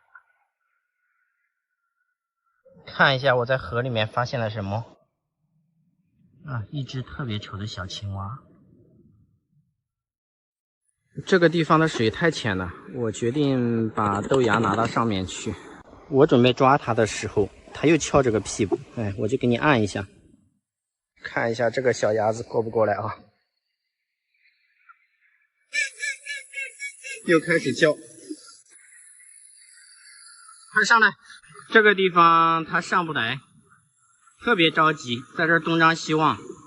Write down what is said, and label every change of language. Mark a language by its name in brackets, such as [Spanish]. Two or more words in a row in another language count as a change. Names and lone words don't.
[Chinese] 看一下我在河裡面發現了什麼啊，一隻特別醜的小青蛙。這個地方的水太淺了，我決定把豆芽拿到上面去。我準備抓它的時候，它又翹着個屁股，哎，我就給你按一下，看一下這個小鴨子過不過來啊？又開始叫，快上來！這個地方它上不來，特別着急，在這兒東張西望。